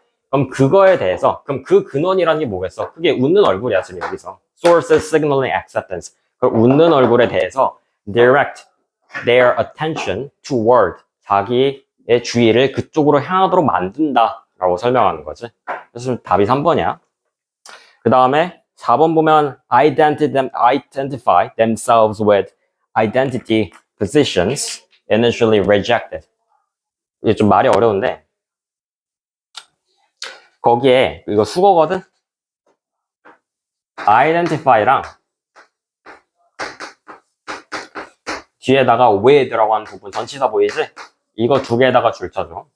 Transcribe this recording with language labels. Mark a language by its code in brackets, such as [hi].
[ko] 그럼 그거에 대해서 그럼 그 근원이라는 게 뭐겠어? 그게 웃는 얼굴이야 지금 여기서. [en] Sources signaling acceptance. [ko] 그 웃는 얼굴에 대해서 [en] direct their attention toward [ko] 자기의 주의를 그쪽으로 향하도록 만든다라고 설명하는 거지. 그래서 답이 3번이야. 그 다음에 4번 보면 [en] identify themselves with identity positions initially rejected. [ko] 이게 좀 말이 어려운데 거기에 이거 수거거든. identify랑 뒤에다가 with라고 하는 부분 전치사 보이지? 이거 두 개에다가 줄 쳐줘.